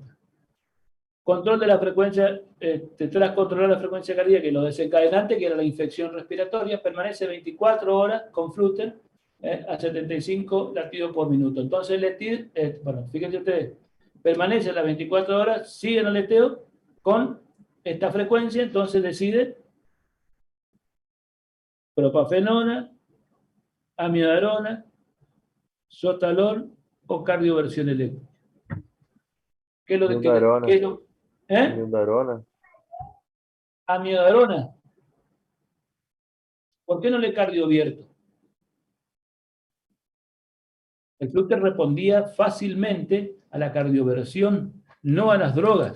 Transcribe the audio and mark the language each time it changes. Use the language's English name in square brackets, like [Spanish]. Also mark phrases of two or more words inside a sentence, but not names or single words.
[Spanish] Control de la frecuencia, tras controlar la frecuencia cardíaca y lo desencadenante, que era la infección respiratoria, permanece 24 horas con Flutter a 75 latidos por minuto. Entonces, bueno, fíjense ustedes, permanece las 24 horas, sigue en el aleteo con esta frecuencia, entonces decide propafenona, amiodarona, sotalol o cardioversión eléctrica. ¿Qué es lo que... Amiodarona. Amiodarona. ¿Por qué no le cardiovierto? El Flutter respondía fácilmente a la cardioversión, no a las drogas.